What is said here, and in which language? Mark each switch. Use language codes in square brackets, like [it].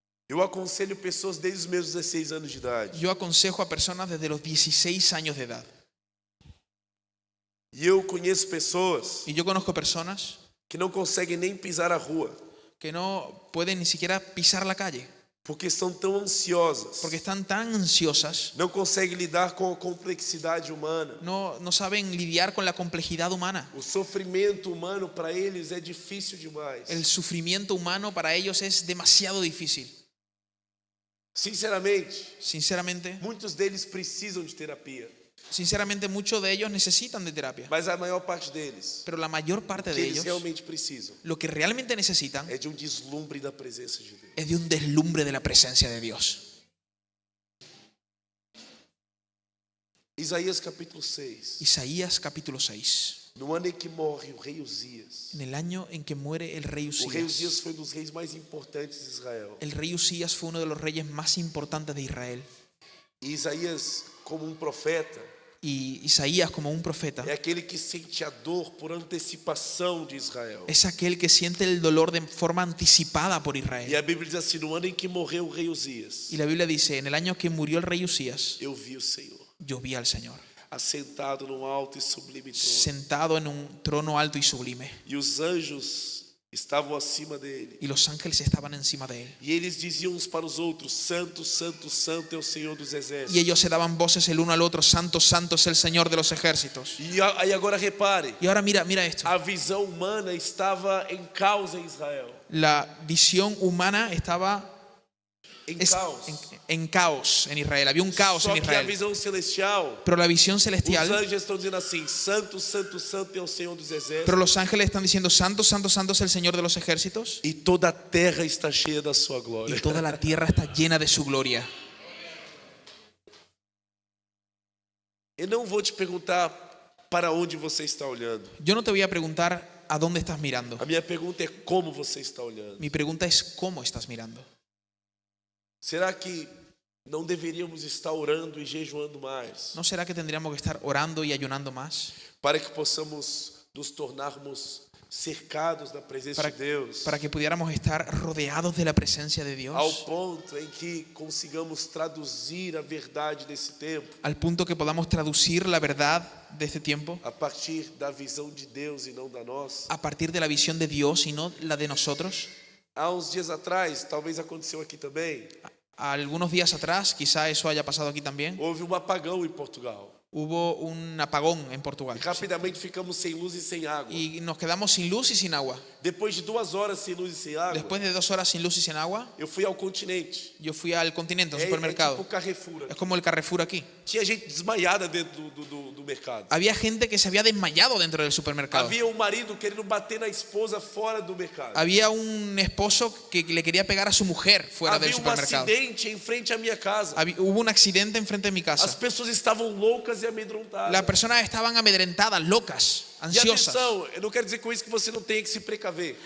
[pt] Eu aconselho pessoas desde os meus 16 anos de idade. [es] Yo aconsejo a personas desde los 16 años de edad. [pt] E eu conheço pessoas [es] Y yo conozco personas [pt] que não conseguem nem pisar a rua, [es] que no pueden ni siquiera pisar la calle, [pt] porque estão tão ansiosas. [es] porque están tan ansiosas, [pt] Não conseguem lidar com a complexidade humana. [es] no saben lidiar con la complejidad humana. [pt] O sofrimento humano para eles é difícil demais. [es] El sufrimiento humano para ellos es demasiado difícil. [pt] Sinceramente, [es] Sinceramente, [pt] muitos deles precisam de terapia, [es] muchos de ellos necesitan de terapia, [pt] mas a maior parte deles, [es] pero la mayor parte [pt] o que [es] de [pt] eles [es] ellos, [pt] realmente precisam [es] lo que realmente necesitan [pt] é de um deslumbre da presença de Deus. [es] es de un deslumbre de la presencia de Dios. [pt] Isaías capítulo 6. [es] Isaías capítulo 6. [pt] No ano em que morre o rei Uzias. [es] En el año en que muere el rey [pt] O rei Uzias [es] Usías. [pt] foi um dos reis mais importantes de Israel. [es] El rey Usías fue uno de los reyes más importantes de Israel. [pt] E Isaías, como um profeta, [es] Y Isaías, como un profeta, [pt] é aquele que sente a dor por antecipação de Israel. [es] es aquel que siente el dolor de forma anticipada por [pt] E [es] Israel. [pt] a Bíblia diz assim: no ano em que morreu o rei Uzias, [es] Y la Biblia dice, en el año que murió el rey Usías, [pt] eu vi o Senhor [es] yo vi al Señor [pt] assentado num alto e sublime trono, [es] sentado en un trono alto y sublime. [pt] e os anjos estavam acima dele. [es] y los ángeles estaban encima de él. [pt] E eles diziam uns para os outros: Santo, Santo, Santo é o Senhor dos exércitos. [es] Y ellos se daban voces el uno al otro: Santo, santo es el Señor de los ejércitos. [pt] E aí agora repare, [es] Y ahora mira esto. [pt] a visão humana estava em caos em Israel. [es] La visión humana estaba en caos en Israel. Había un caos [pt] Só [es] en [pt] que a [es] Israel. [pt] visão celestial, [es] Pero la visión [pt] os [es] celestial, [pt] anjos estão dizendo assim: Santo, Santo, Santo é o Senhor dos exércitos. [es] pero los ángeles están diciendo: Santo, santo, santo es el Señor de los ejércitos. [pt] E toda a terra está cheia da sua [es] Y [pt] glória. [es] toda la tierra está llena de su gloria. [pt] Eu não vou te perguntar para onde você está olhando. [es] Yo no te voy a preguntar a dónde estás mirando. [pt] A minha pergunta é como você está olhando. [es] Mi pregunta es: ¿cómo estás mirando? [pt] Será que não deveríamos estar orando e jejuando mais [es] ¿No será que tendríamos que estar orando y ayunando más [pt] para que possamos nos tornarmos cercados da presença de Deus, [es] para que pudiéramos estar rodeados de la presencia de [pt] ao [es] Dios, [pt] ponto em que consigamos traduzir a verdade desse tempo [es] al punto que podamos traducir la verdad de este tiempo [pt] a partir da visão de Deus e não da nossa? [es] a partir de la visión de Dios y no la de nosotros? [pt] Há uns dias atrás, talvez aconteceu aqui também, [es] Algunos días atrás, quizá eso haya pasado aquí también, [pt] houve apagão em Portugal. [es] hubo un apagón en Portugal [pt] E rapidamente ficamos sem luz e sem água. [es] y nos quedamos sin luz y sin agua. [pt] Depois de 2 horas sem luz e sem água, [es] Después de 2 horas sin luz y sin agua, [pt] eu fui ao continente. [es] yo fui al Continente, a un [pt] É [es] supermercado. [pt] tipo Carrefour. [es] Es como el Carrefour aquí. [pt] Tinha gente desmaiada dentro do mercado. [es] Había gente que se había desmayado dentro del supermercado. [pt] Havia um marido querendo bater na esposa fora do mercado. [es] Había un esposo que le quería pegar a su mujer fuera del [pt] Havia um [es] supermercado. [pt] acidente em frente à minha casa. [es] Hubo un accidente enfrente de mi [pt] As [es] casa. [pt] pessoas estavam loucas e amedrontadas. [es] Las personas estaban amedrentadas, locas, [pt] E [es] ansiosas. [pt] atenção, eu não quero dizer com isso que você não tem que se precaver.